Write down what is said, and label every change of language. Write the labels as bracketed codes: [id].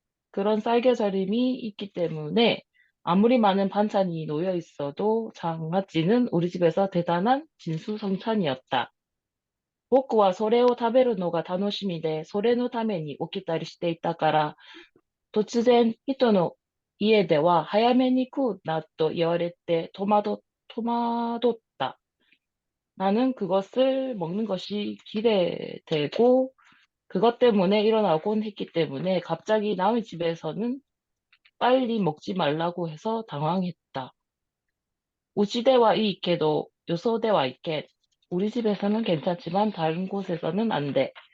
[ko] 그런 쌀겨절임이 있기 때문에 아무리 많은 반찬이 놓여 있어도 장아찌는 우리 집에서 대단한 진수성찬이었다. [ja] 僕はそれを食べるのが楽しみで、それのために起きたりしていたから、突然人の家では早めに食うなと言われて戸惑った. [ko] 나는 그것을 먹는 것이 기대되고 그것 때문에 일어나곤 했기 때문에 갑자기 남의 집에서는 빨리 먹지 말라고 해서 당황했다. 우시대와 이익해도 요소대와 있게 우리 집에서는 괜찮지만 다른 곳에서는 안 돼.